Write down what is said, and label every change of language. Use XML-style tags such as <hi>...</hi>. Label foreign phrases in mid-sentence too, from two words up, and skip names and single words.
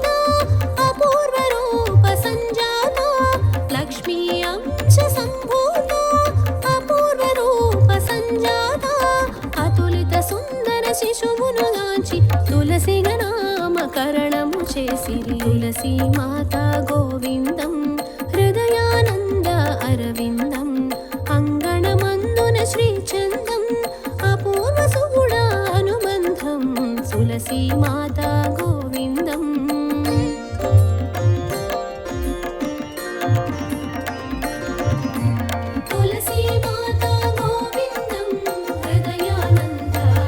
<te>అపూర్వ రూప సంజాత లక్ష్మీ అంశ సంభూత అపూర్వ రూప సంజాత అతులిత సుందర శిశువును గాంచి తులసిగా నామకరణము చేసిరి</te> <sa>तुलसी माता गोविंदं हृदयानंद अरविंदं अंगणमंदुन श्रीचंदं अपूर्व सुगुणानुबंधं तुलसी माता गोविंदं तुलसी माता गोविंदं हृदयानंद</sa>